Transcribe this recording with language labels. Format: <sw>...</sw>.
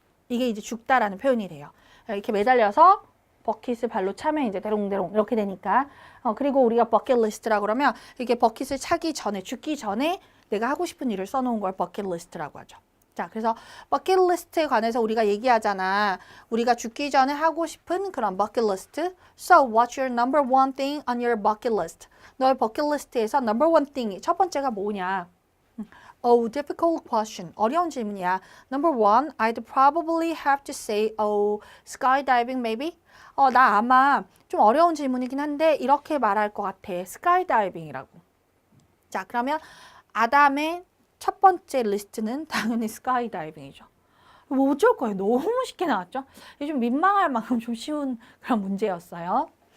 <ko>이게 이제 죽다라는 표현이 돼요. 이렇게 매달려서 버킷을 발로 차면 이제 대롱대롱 이렇게 되니까. 그리고 우리가 버킷리스트라고 그러면 이게 버킷을 차기 전에, 죽기 전에 내가 하고 싶은 일을 써놓은 걸 버킷리스트라고 하죠. 자, 그래서 버킷리스트에 관해서 우리가 얘기하잖아. 우리가 죽기 전에 하고 싶은 그런 버킷리스트.</ko> <en>So, what's your number one thing on your bucket list?</en> <ko>너의 버킷리스트에서 number one thing 이 첫 번째가 뭐냐?</ko> <en>Oh, difficult question. 어려운 질문이야. Number one, I'd probably have to say, oh, skydiving maybe?</en> <ko>나 아마 좀 어려운 질문이긴 한데 이렇게 말할 것 같아. skydiving이라고. 자, 그러면 아담의 첫 번째 리스트는 당연히 skydiving이죠. 뭐 어쩔 거예요. 너무 쉽게 나왔죠. 좀 민망할 만큼 좀 쉬운 그런 문제였어요.</ko>